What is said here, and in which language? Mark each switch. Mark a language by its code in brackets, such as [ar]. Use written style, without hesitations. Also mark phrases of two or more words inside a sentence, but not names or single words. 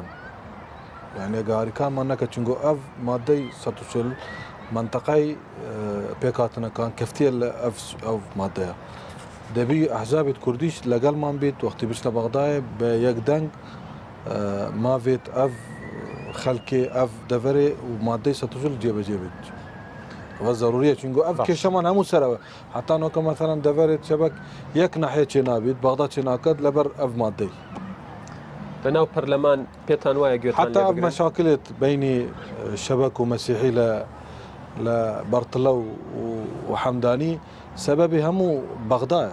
[ku] یعنی ئەگە هاریکانمان نەکە چونگۆ ئەف مادەی 140 منتەقای پێکهاتنەکان کەفتیە لە ئەو مادەیە دەبی ئەحزابێت کوردیش لەگەڵمان بێت وەختی بچنە بەغدایە بە یەک دەنگ ماوێت ئەف خەلکێ ئەف دەڤەرێ و مادەی 140 جێبەجێ بێت و ضرورية چونگو اف کشمان همو سره حتی نوکه مثلا دەڤەرێت شبک یەک ناحیە چێ نابێت بەغدا چێ ناکات لەبەر ئەف مادەی [ckb] لەناو پەرلەمان پێتان وایە گوێتان [ku] حتی ئەف مەشاکلێت بینی شەبەک و مەسیحی لە بەرتڵە و حەمدانی سەبەبی هەموو بەغدایە